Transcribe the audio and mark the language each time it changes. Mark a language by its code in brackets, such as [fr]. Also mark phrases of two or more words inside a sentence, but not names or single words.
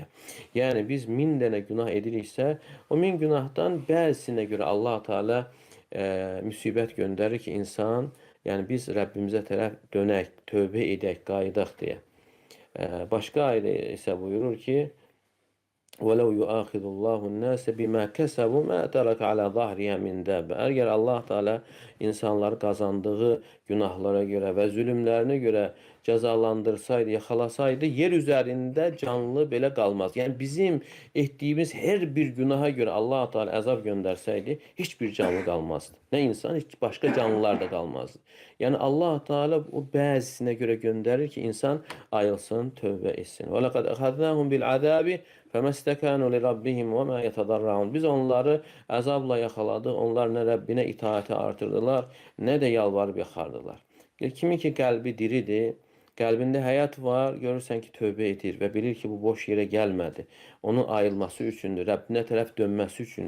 [az] Yəni biz 1000 dənə günah ediriksə, o 1000 günahdan bəzisinə görə Allah Teala müsibət göndərir ki, insan, yəni biz Rəbbimizə tərəf dönək, tövbə edək, qayıdaq deyə. Başqa ayədə isə buyurur ki, [ar] وَلَوْ يُؤَاخِذُ اللّٰهُ النَّاسَ بِمَا كَسَبُوا مَا تَرَكَ عَلَى ظَهْرِهَا مِنْ دَابَّةٍ. [az] Əgər Allah Teala insanları qazandığı günahlara görə və zülümlərinə görə cəzalandırsaydı, yaxalasaydı, yer üzərində canlı belə qalmaz. Yəni bizim etdiyimiz hər bir günaha görə Allah Teala əzab göndərsəydi, heç bir canlı qalmazdı. Nə insan, heç başqa canlılar da qalmazdı. Yəni Allah Teala o bəzisinə görə göndərir ki, insan ayılsın, tövbə etsin. [ar] وَلَقَدْ أَخَذْنَاهُمْ بِالْعَذَابِ فَمَسْتَكَانُوا لِرَبِّهِمْ وَمَا يَتَضَرَّعُونَ. [az] Biz onları əzabla yaxaladıq, onlar nə Rəbbinə itaəti artırdılar, nə də yalvarıb yaxardılar. Kimi ki qəlbi diridir, qəlbində həyat var, görürsən ki, tövbə edir və bilir ki, bu boş yerə gəlmədi. Onun ayılması üçündür, Rəbbinə tərəf dönməsi üçün.